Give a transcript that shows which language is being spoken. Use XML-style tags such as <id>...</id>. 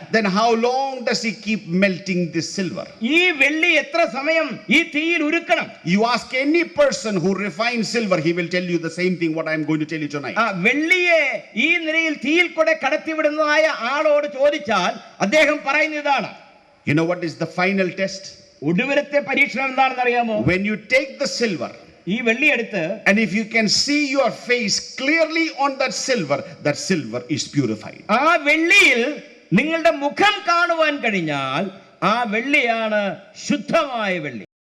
<en>Then how long does he keep melting this silver?</en> <ml>ഈ വെള്ളി എത്ര സമയം ഈ തീയിൽ ഉരുക്കണം?</ml> <en>You ask any person who refines silver, he will tell you the same thing what I am going to tell you tonight.</en> <ml>വെള്ളിയെ ഈ നിലയിൽ തീയിൽ കൂടെ കടത്തിവിടുന്നതായ ആളോട് ചോദിച്ചാൽ അദ്ദേഹം പറയുന്നതാണ്.</ml> <en>You know what is the final test?</en> <ml>ഒടുവിലത്തെ പരീക്ഷണം എന്താണെന്ന് അറിയാമോ?</ml> <en>When you take the silver,</en> <ml>ഈ വെള്ളി എടുത്ത്,</ml> <en>and if you can see your face clearly on that silver is purified.</en> <ml>ആ വെള്ളിയിൽ നിങ്ങളുടെ മുഖം കാണുവാൻ കഴിഞ്ഞാൽ ആ വെള്ളിയാണ് ശുദ്ധമായ വെള്ളി.</ml>